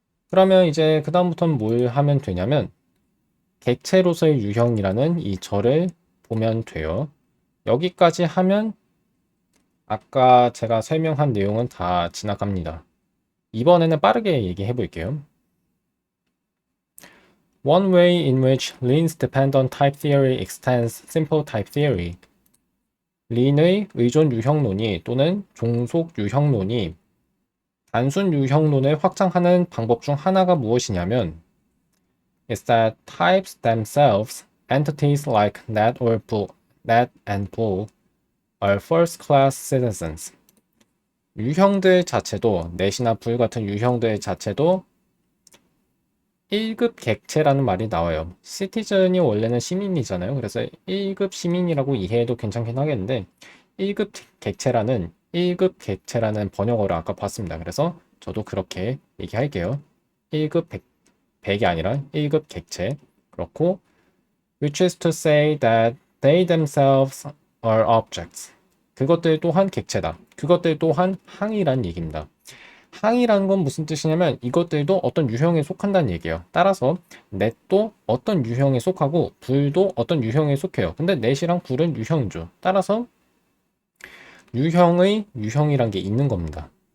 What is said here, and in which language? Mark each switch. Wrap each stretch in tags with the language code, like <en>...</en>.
<ko>그러면 이제 그 다음부터는 뭘 하면 되냐면 객체로서의 유형이라는 이 절을 보면 돼요. 여기까지 하면 아까 제가 설명한 내용은 다 지나갑니다. 이번에는 빠르게 얘기해 볼게요.</ko> <en>One way in which Lin's dependent type theory extends simple type theory.</en> <ko>린의 의존 유형론이 또는 종속 유형론이 단순 유형론을 확장하는 방법 중 하나가 무엇이냐면</ko> <en>is that types themselves, entities like net and bool, are first-class citizens.</en> <ko>유형들 자체도, 넷이나 불 같은 유형들 자체도 1급 객체라는 말이 나와요. 시티즌이 원래는 시민이잖아요. 그래서 1급 시민이라고 이해해도 괜찮긴 하겠는데 1급 객체라는 번역어를 아까 봤습니다. 그래서 저도 그렇게 얘기할게요. 1급 100이 아니라 1급 객체. 그렇고</ko> <en>which is to say that they themselves are objects.</en> <ko>그것들 또한 객체다. 그것들 또한 항이란 얘기입니다. 항이라는 건 무슨 뜻이냐면 이것들도 어떤 유형에 속한다는 얘기예요. 따라서 넷도 어떤 유형에 속하고 불도 어떤 유형에 속해요. 근데 넷이랑 불은 유형이죠. 따라서 유형의 유형이란 게 있는 겁니다.</ko>